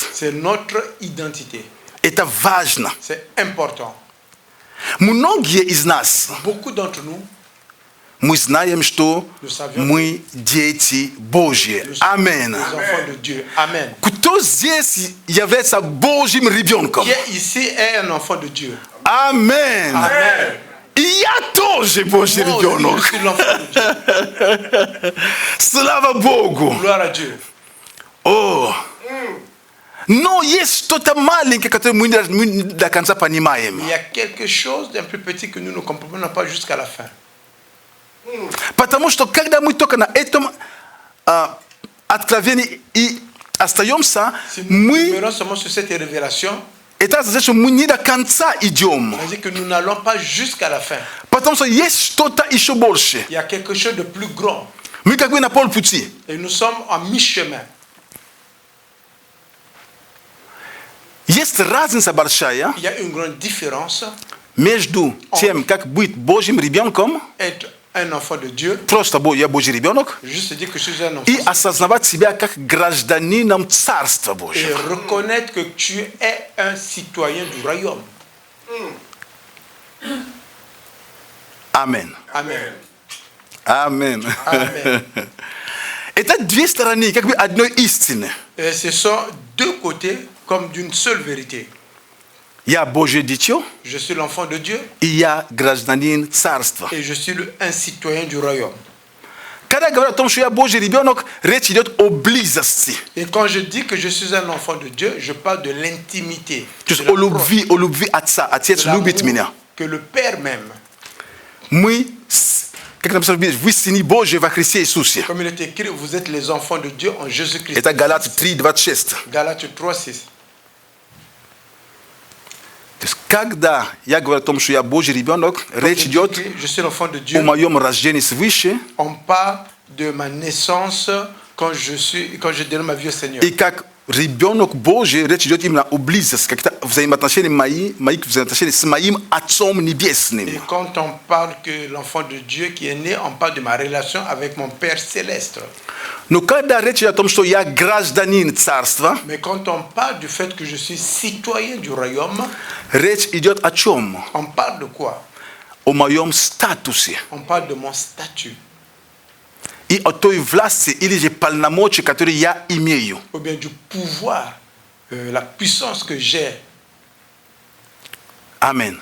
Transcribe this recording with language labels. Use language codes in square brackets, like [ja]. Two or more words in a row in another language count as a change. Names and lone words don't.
[fr] C'est notre identité. [ru] Это важно. [fr] C'est important. [ru] Многие из нас, [fr] Beaucoup d'entre nous, [ru] мы знаем, что мы дети Божьи. [fr] nous sommes [ru] Аминь. [fr] les enfants de Dieu. Amen. [ru] Кто здесь является Божьим ребенком? [fr] Qui est ici est un enfant de Dieu. [ru] Аминь. [fr] Amen. [ru] И я тоже Божий [fr] Moi aussi, je [ru] ребенок. [fr] suis l'enfant de Dieu. [ru] Слава Богу. [fr] Gloire à Dieu. [ru] О. Но есть что-то маленькое, которое мы не до конца понимаем. [fr] Il y a quelque chose d'un peu petit que nous ne comprenons pas jusqu'à la fin. [ru] Потому что когда мы только на этом откровении и остаемся, [fr] Si nous [ru] мы [fr] demeurons seulement sur cette révélation, [ru] это значит мы не до конца идем. [fr] C'est-à-dire que nous n'allons pas jusqu'à la fin. [ru] Потому что есть что-то еще больше. [fr] Il y a quelque chose de plus grand. [ru] Мы как бы на полпути. [fr] Et nous sommes en mi-chemin. [ru] Есть разница большая [fr] Il y a une grande différence [ru] между тем, как быть Божьим ребенком, [fr] entre un enfant de Dieu, [ru] просто я Божий ребенок, [fr] juste dire que je suis un enfant, [ru] и осознавать себя как гражданином Царства [fr] et [ru] Божьего. [fr] reconnaître que tu es un citoyen du royaume. Amen. Amen. Amen. Amen. [ru] Это две стороны, как бы одной истины. [fr] Et ce sont deux côtés comme d'une seule vérité. [ru] Я Божье дитё, [fr] Je suis l'enfant de Dieu [ru] и я гражданин Царства. [fr] et je suis un citoyen du royaume. [ru] Когда говорят о том, что я Божий ребенок, речь идет о близости. [fr] Et quand je dis que je suis un enfant de Dieu, je parle de l'intimité, [ru] То [fr] de [ru] есть [fr] la [ru] о любви Отца. Отец [fr] de [ru] любит [fr] l'amour [ru] меня. [fr] que le Père m'aime. [ru] Мы, как написано в Библии, вы сыны Божьи во Христе Иисусе. [fr] Comme il est écrit, vous êtes les enfants de Dieu en Jésus-Christ. [ru] Это Галаты 3:26. [fr] Galates 3:6. [ru] То есть, когда я говорю о том, что я Божий ребенок, речь идет [fr] Je suis l'enfant de [ru] о [fr] Dieu. [ru] моем рождении свыше, [fr] On parle de ma naissance quand je donne ma vie au Seigneur. [ru] и как ребенок Божий, речь идет именно о близости, как-то взаимоотношения мои взаимоотношения с моим Отцом Небесным. [fr] Et quand on parle que l'enfant de Dieu qui est né, on parle de ma relation avec mon Père céleste. [ru] Но когда речь идет о том, что я гражданин Царства, [fr] Mais quand on parle du fait que je suis citoyen du royaume, [ru] речь идет о чем? [fr] on parle de quoi? [ru] О моем статусе [fr] On parle de mon statut, [ru] и о той власти или же полномочий, которые я имею. [fr] ou bien du pouvoir, la puissance que j'ai. [ru] Аминь.